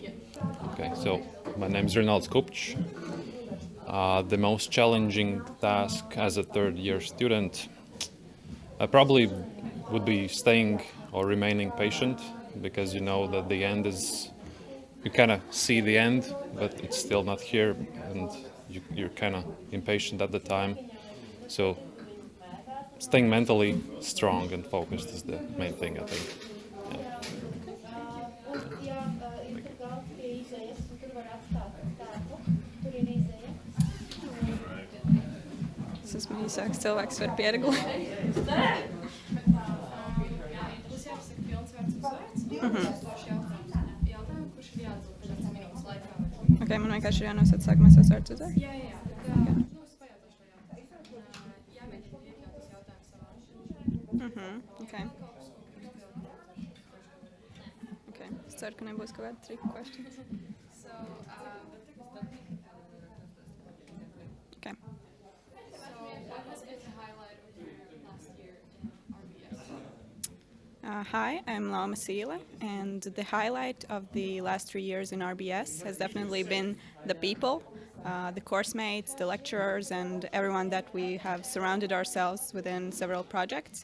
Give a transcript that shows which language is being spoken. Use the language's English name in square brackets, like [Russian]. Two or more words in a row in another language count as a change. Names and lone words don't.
[English] Okay, so my name is Ronalds Kupč. The most challenging task as a third-year student, I probably would be staying or remaining patient, because you know that the end is, you kind of see the end, but it's still not here, and you're kind of impatient at the time. So staying mentally strong and focused is the main thing, I think. [Latvian] Es esmu īsāks cilvēks, var pieregulēt. Tas jāpasaka pilns vārds uzvārds. Jautājumu, kurš ir jāatbild 5 minūtes laikā. Ok, man vienkārši ir jānosaka sākumā savs vārds uzvārds? Jā. Es pajautāšu to jautājumu. Jāmēģina iekļaut tas jautājums savā. Ok. Ok, es ceru, ka nebūs kaut kāda [English] trick question. [Latvian] Okay. [English] What has been the highlight of your last year in RBS? Hi, I'm Lama Sila, and the highlight of the last 3 years in RBS has definitely been the people, the course mates, the lecturers, and everyone that we have surrounded ourselves within several projects.